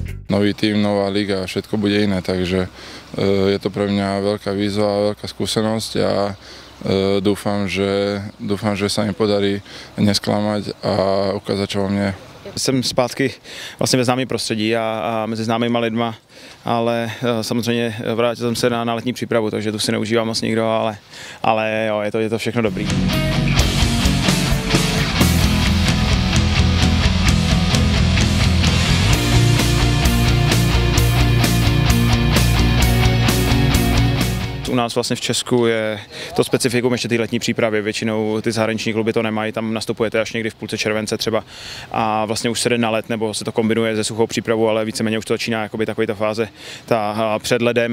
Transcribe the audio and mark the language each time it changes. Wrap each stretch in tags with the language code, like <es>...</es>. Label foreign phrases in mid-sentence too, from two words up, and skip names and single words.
<sk>nový tým, nová liga a všetko bude iné, takže je to pre mňa veľká výzva, veľká skúsenosť a dúfam, že sa mi podarí nesklamať a ukázať, čo vo mne je.</sk> <cs>Jsem zpátky vlastně ve známém prostředí a mezi známýma lidma, ale samozřejmě vrátil jsem se na letní přípravu, takže tu si neužívá moc nikdo, ale jo, je to všechno dobrý. U nás vlastně v Česku je to specifikum ještě ty letní přípravy, většinou ty zahraniční kluby to nemají, tam nastupujete až někdy v půlce července třeba a vlastně už se jde na let, nebo se to kombinuje se suchou přípravou, ale víceméně už to začíná jakoby takový ta fáze před ledem.</cs>